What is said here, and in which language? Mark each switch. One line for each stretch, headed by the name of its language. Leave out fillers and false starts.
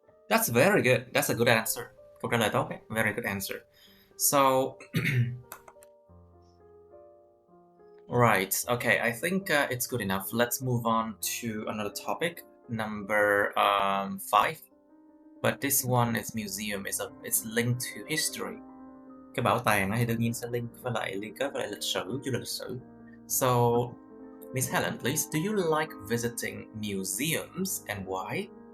English: That's very good. That's a good answer.
Vietnamese: Câu trả lời tốt ấy.
English: Very good answer. So, right. Okay, I think it's good enough. Let's move on to another topic, number 5. But this one is museum. It's linked to history.
Vietnamese: Cái bảo tàng thì đương nhiên sẽ liên kết với lại lịch sử, chủ đề lịch sử.
English: So, Miss Helen, please, do you like visiting museums and why?